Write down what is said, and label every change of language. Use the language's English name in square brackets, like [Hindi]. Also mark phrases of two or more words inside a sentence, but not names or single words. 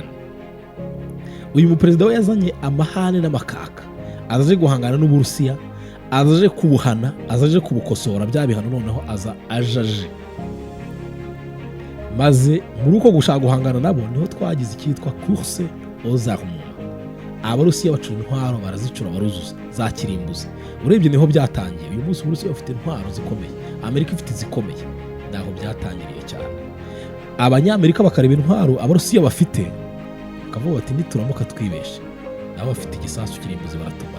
[Kinyarwanda] Uyu muperezida we yazanye amahane n'amakaka, azaje guhangana n'Uburusiya, azaje kubuhana, azaje kubukosora bya bihano, noneho ajaje. Maze muri uko gushaka guhangana nabo niho twagize icyitwa [French] course aux armes. [Kinyarwanda] Abarusiya bacura intwaro, barazicura, baruzuza za kirimbuzi. Urebye niho byatangiye. Uyu munsi Uburusiya bafite intwaro zikomeye, Amerika ifite zikomeye, naho byatangiriye cyane. Abanyamerika bakareba intwaro Abarusiya bafite, bakavuga bati nituramuka twibeshe, nabo bafite igisasu kirimbuzi baratumara.